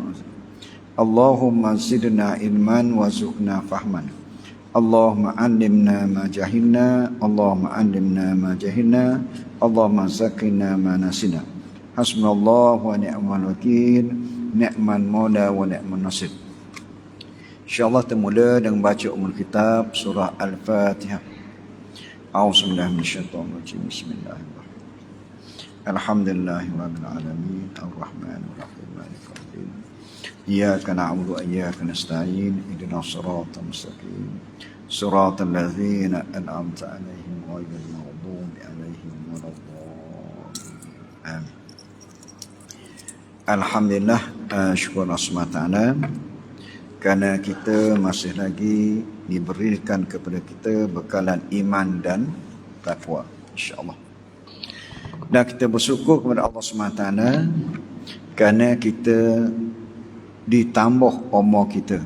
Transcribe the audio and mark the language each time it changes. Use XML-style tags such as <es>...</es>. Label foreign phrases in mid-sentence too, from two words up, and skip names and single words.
<ar>اللهم زدنا علما وارزقنا فهما. اللهم علمنا ما جهلنا. اللهم علمنا ما جهلنا. اللهم زكنا ما نسينا. حسبنا الله ونعم الوكيل. نعم المولى ونعم النصير.</ar> <ms>InsyaAllah termula dengan baca</ms> <ar>أم الكتاب</ar> <ms>surah Al-Fatihah.</ms> <ar>أعوذ بالله من الشيطان الرجيم. بسم الله الرحمن الرحيم. الحمد لله رب العالمين. الرحمن الرحيم. مالك يوم الدين. إياك نعبد وإياك نستعين. اهدنا الصراط المستقيم. صراط الذين أنعمت عليهم غير المغضوب عليهم ولا الضالين. Amin.</ar> <ms>Alhamdulillah, syukur Allah SWT kerana kita masih lagi diberikan kepada kita bekalan iman dan takwa, insya-Allah. Dan kita bersyukur kepada Allah SWT kerana kita ditambah umur kita.</ms>